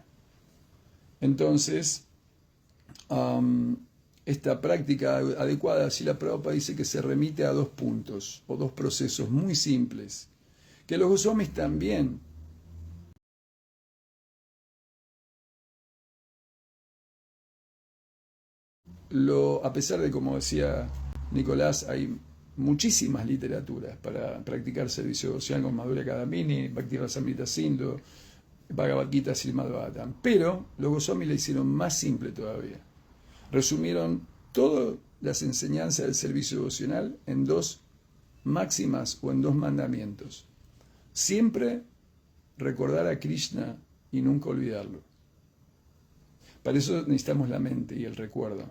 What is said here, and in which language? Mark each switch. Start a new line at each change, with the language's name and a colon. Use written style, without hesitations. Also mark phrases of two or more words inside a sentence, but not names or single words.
Spanish: Entonces, esta práctica adecuada, Srila Prabhupada dice que se remite a 2 puntos o 2 procesos muy simples, que los Goswamis también a pesar de, como decía Nicolás, hay muchísimas literaturas para practicar servicio social con Madhurya Kadamini, Bhakti Rasamrita Sindhu, Bhagavad Gita, Srimad Bhagavatam. Pero los Goswamis la hicieron más simple todavía. Resumieron todas las enseñanzas del servicio devocional en 2 máximas o en 2 mandamientos. Siempre recordar a Krishna y nunca olvidarlo. Para eso necesitamos la mente y el recuerdo.